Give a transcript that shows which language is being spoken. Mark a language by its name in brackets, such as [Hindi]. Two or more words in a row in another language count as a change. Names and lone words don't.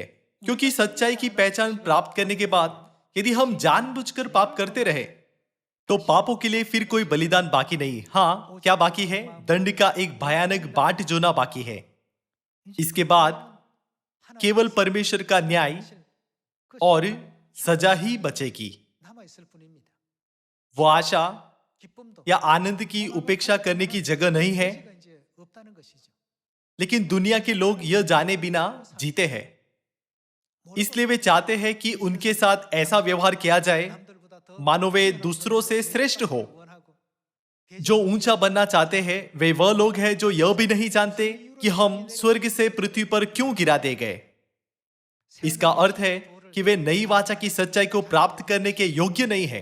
[Hindi] क्योंकि सच्चाई की पहचान प्राप्त करने के बाद यदि हम जानबूझकर पाप करते रहे तो पापों के लिए फिर कोई बलिदान बाकी नहीं। हाँ, क्या बाकी है? दंड का एक भयानक बाट जोना बाकी है। इसके बाद केवल परमेश्वर का न्याय और सजा ही बचेगी। [Korean] 남아있을 뿐입니다. [Hindi] वो आशा [Korean] 기쁨도 [Hindi] या आनंद की उपेक्षा करने की जगह नहीं है, [Korean] 의지가 이제 없다는 것이죠. [Hindi] लेकिन दुनिया के लोग यह जाने बिना जीते हैं। इसलिए वे चाहते हैं कि उनके साथ ऐसा व्यवहार किया जाए [Korean] 남들보다 더 [Hindi] मानो वे दूसरों से श्रेष्ठ हो। [Korean] 원하고 [Hindi] जो ऊंचा बनना चाहते हैं वे वह लोग हैं जो यह भी नहीं जानते कि हम स्वर्ग से पृथ्वी पर क्यों गिरा दे गए। इसका अर्थ है कि वे नई वाचा की सच्चाई को प्राप्त करने के योग्य नहीं है।